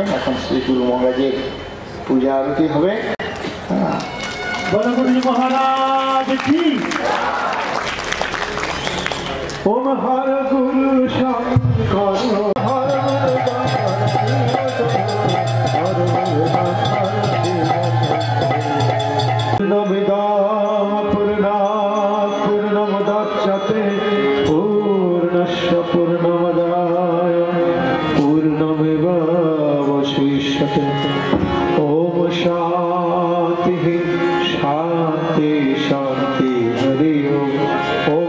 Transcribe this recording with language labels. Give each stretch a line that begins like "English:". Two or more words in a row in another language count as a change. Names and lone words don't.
Bangla: এখন শ্রী গুরু মহারাজের পূজা আরতি হবে। মহারাজ কি
Sanskrit: ওম হর গুরু শঙ্কর হর পূর্ণমিদম পূর্ণাৎ পূর্ণমুদচ্যতে मुच्यते पूर्णस्य पूर्णमदाय पूर्णमेवावशिष्यते ओम शांति शांति शांति हरि ओम ओम